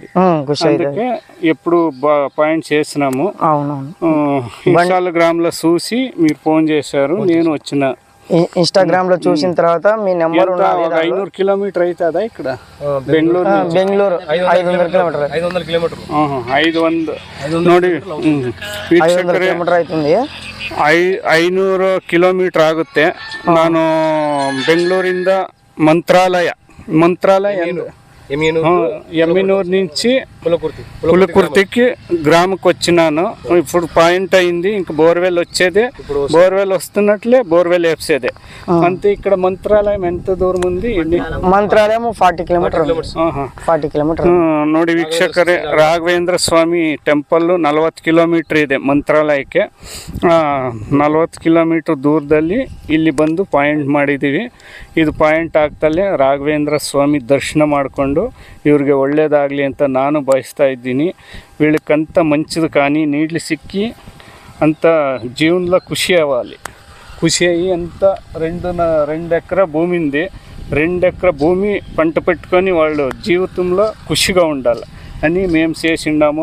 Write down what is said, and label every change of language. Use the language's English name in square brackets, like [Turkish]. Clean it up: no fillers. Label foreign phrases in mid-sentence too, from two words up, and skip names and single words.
[Telugu] అందుకే ఎప్పుడు పాయింట్ చేసినాము. ఇన్స్టాగ్రామ్ లో చూసి మీరు ఫోన్ చేశారు, నేను వచ్చిన. ఇన్స్టాగ్రామ్ లో చూసిన తర్వాత మీ నెంబర్ 500 కిలోమీటర్ అవుతుందా? ఇక్కడ బెంగళూరు 500 కిలోమీటర్ [Kannada] ನೋಡಿ 500 ಕಿಲೋಮೀಟರ್ ಆಯ್ತುಂದಿ. 500 ಕಿಲೋಮೀಟರ್ ಆಗುತ್ತೆ. ನಾನು ಬೆಂಗಳೂರಿಂದ ಮಂತ್ರಾಲಯ [Telugu] ఎమ్మినూరు నుంచి పులకుర్తికి గ్రామకు వచ్చినాను. ఇప్పుడు పాయింట్ అయింది, ఇంక బోర్వెల్ వచ్చేదే. బోర్వెల్ వస్తున్నట్లే బోర్వెల్ వేసేదే అంతే. ఇక్కడ మంత్రాలయం ఎంత దూరం ఉంది? మంత్రాలయం 40 ಕಿಲೋಮೀಟರ್. [Kannada] ನೋಡಿ ವೀಕ್ಷಕರೇ, ರಾಘವೇಂದ್ರ ಸ್ವಾಮಿ ಟೆಂಪಲ್ 40 ಕಿಲೋಮೀಟರ್ ಇದೆ ಮಂತ್ರಾಲಯಕ್ಕೆ. 40 ಕಿಲೋಮೀಟರ್ ದೂರದಲ್ಲಿ ಇಲ್ಲಿ ಬಂದು ಪಾಯಿಂಟ್ ಮಾಡಿದ್ದೀವಿ. ಇದು ಪಾಯಿಂಟ್ ಆಗ್ತಲೇ ರಾಘವೇಂದ್ರ ಸ್ವಾಮಿ ದರ್ಶನ ಮಾಡಿಕೊಂಡು ಇವ್ರಿಗೆ ಒಳ್ಳೇದಾಗಲಿ ಅಂತ ನಾನು ಬಯಸ್ತಾ ಇದ್ದೀನಿ. [Telugu] వీళ్ళకంత మంచిది కానీ నీళ్ళు సిక్కి అంత జీవనంలో ఖుషి అవ్వాలి. ఖుషి అయ్యి అంత 2 ఎకరా భూమి ఉంది. 2 ఎకరా భూమి పంట పెట్టుకొని వాళ్ళు జీవితంలో ఖుషిగా ఉండాలి అని మేము చేసిండాము.